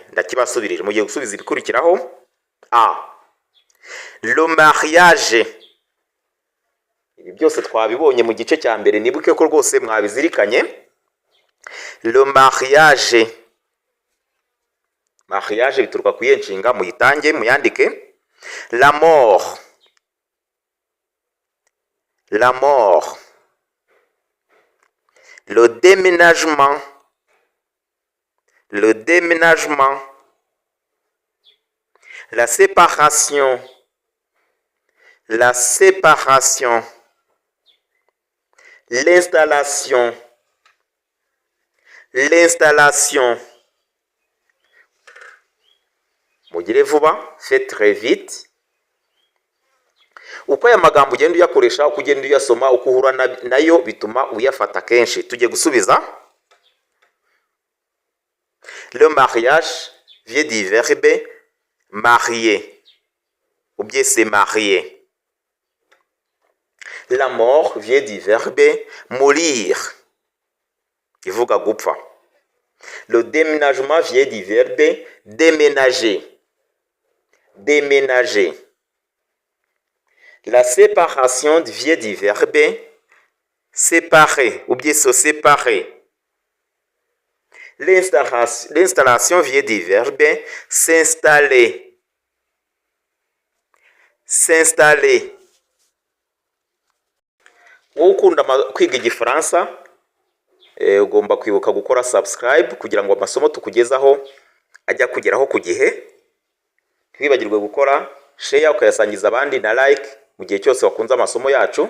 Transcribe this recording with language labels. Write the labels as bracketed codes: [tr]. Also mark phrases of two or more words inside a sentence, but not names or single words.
[rw] Ndakibasubirije mugiye gusubiza ibikurikiraho. [fr] A. Le mariage. [rw] Ibi byose twabibonye mu gice cya mbere, nibuke ko rwose mwabizirikanye. [fr] Le mariage. [rw] Mariage bituruka ku yenshinga, muyitange muyandike. [fr] La mort. La mort. Le déménagement. Le déménagement. La séparation. La séparation. L'installation. L'installation. [rw] Mugire vuba, [fr] faites très vite. [rw] Uko aya magambo ugenda uyakoresha, uko ugenda uyasoma, uko uhura nayo bituma uyafata kenshi. Tujye gusubiza. [fr] Le mariage vient du verbe marier. Ou bien c'est marier. La mort vient du verbe mourir. [rw] Ivuga gupfa. [fr] Le déménagement vient du verbe déménager. Déménager. La séparation vient du verbe séparer ou bien se séparer. L'installation vient du verbe s'installer. S'installer. [rw] Wowe ukunda kwiga igifaransa, ugomba kwibuka gukora subscribe kugira ngo amasomo tukugezaho ajya kugeraho ku gihe. Ntibibagirwe gukora share ukayasangiza abandi na like mu gihe cyose wakunze amasomo yacu.